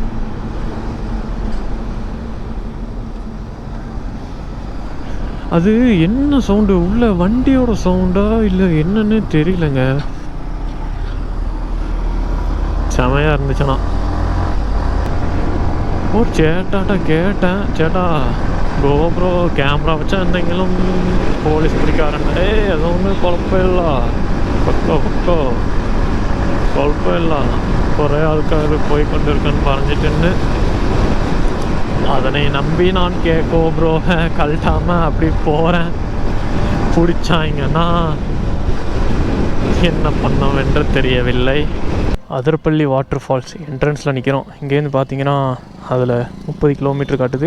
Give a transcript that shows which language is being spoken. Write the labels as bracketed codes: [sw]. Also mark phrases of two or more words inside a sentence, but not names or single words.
[ta] அது என்ன சவுண்டு, உள்ள வண்டியோட சவுண்டா இல்லை என்னன்னு தெரியலங்க. செமையாக இருந்துச்சுண்ணா. ஒரு சேட்டாட்ட கேட்டேன், [ml] ചേട്ടാ ഗോപ്രോ ക്യാമറ വച്ചാ എന്തെങ്കിലും പോലീസ് പിടിക്കാറുണ്ട്? അതൊന്നും കുഴപ്പമില്ല, പൊക്കോ കുഴപ്പമില്ല, കുറേ ആൾക്കാർ പോയിക്കൊണ്ടിരിക്കുമെന്ന് പറഞ്ഞിട്ടുണ്ട്. [ta] அதனை நம்பி நான் கோப்ரோ கழட்டாமல் அப்படி போகிறேன். பிடிச்சாங்கன்னா என்ன பண்ணோம் தெரியவில்லை. அதிரப்பள்ளி வாட்டர் ஃபால்ஸ் என்ட்ரன்ஸில் நிற்கிறோம். இங்கேருந்து பார்த்தீங்கன்னா அதில் 30 கிலோமீட்டர் காட்டுது.